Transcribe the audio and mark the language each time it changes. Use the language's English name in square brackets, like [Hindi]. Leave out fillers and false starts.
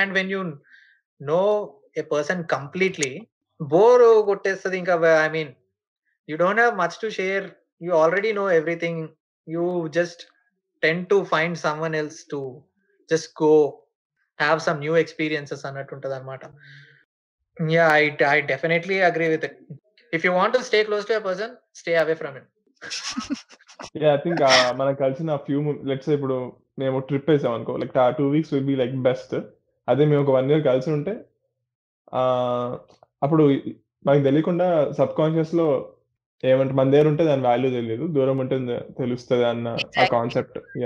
[English] and when you know a person completely, [Telugu] bore కొట్టేస్తుంది ఇంకా. [English] I mean you don't have much to share, you already know everything, you just tend to find someone else to just go have some new experiences [Telugu] అన్నట్టు ఉంటుంది అనమాట. [English] Yeah, I definitely agree with it. If you want to stay close to a person, stay away from him. Yeah, I think [Telugu] మనం కలిసిన few let's ఇప్పుడు మేము trip వేసాం అనుకో, [English] Like 2 weeks will be like best. [Telugu] అదే మేము ఒక 1 year కలిసి ఉంటే అప్పుడు మనకు తెలియకుండా సబ్ కాన్షియస్ లో ఏమంటే మన దగ్గర ఉంటే దాని వాల్యూ తెలియదు, దూరం ఉంటే తెలుస్తుంది అన్న ఆ కాన్సెప్ట్.